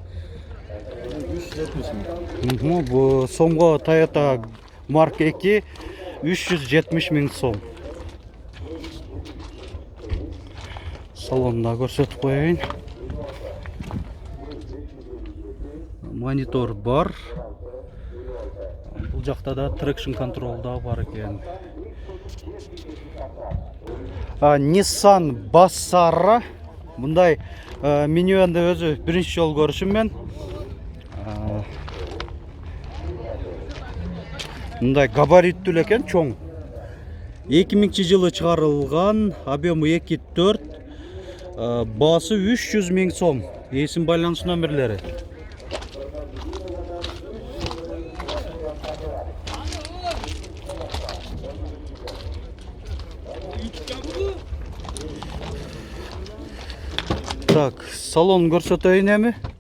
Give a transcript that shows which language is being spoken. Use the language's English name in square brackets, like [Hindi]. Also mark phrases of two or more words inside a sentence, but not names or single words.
[Kyrgyz] Бу сомго Toyota Mark 2 370 мың сом. Салонда көрсөтүп коеюн. Монитор бар. Бул жакта да [English] traction control [Kyrgyz] да бар экен. Nissan Bassara. Мындай минивенди өзү биринчи жолу көрүшүм мен. Мындай габариттүү экен, чоң. 2000 жылы чыгарылган, объемы 2.4, баасы 300 мың сом. Есім байланыс номерлери. Так, салон көрсөтөйүн эми.